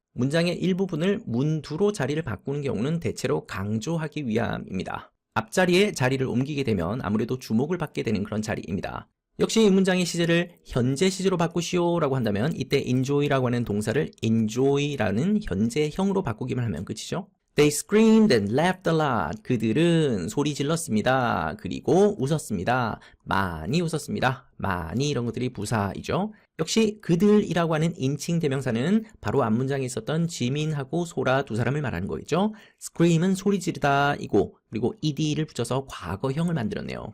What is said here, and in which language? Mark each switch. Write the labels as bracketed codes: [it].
[ko] 문장의 일부분을 문두로 자리를 바꾸는 경우는 대체로 강조하기 위함입니다. 앞자리에 자리를 옮기게 되면 아무래도 주목을 받게 되는 그런 자리입니다. 역시 이 문장의 시제를 현재 시제로 바꾸시오 라고 한다면 이때 enjoy라고 하는 동사를 enjoy라는 현재형으로 바꾸기만 하면 끝이죠. [en] They screamed and laughed a lot. [ko] 그들은 소리 질렀습니다. 그리고 웃었습니다. 많이 웃었습니다. 많이 이런 것들이 부사이죠. 역시 그들이라고 하는 인칭 대명사는 바로 앞문장에 있었던 지민하고 소라 두 사람을 말하는 거겠죠. scream은 소리 지르다 이고 그리고 ed를 붙여서 과거형을 만들었네요.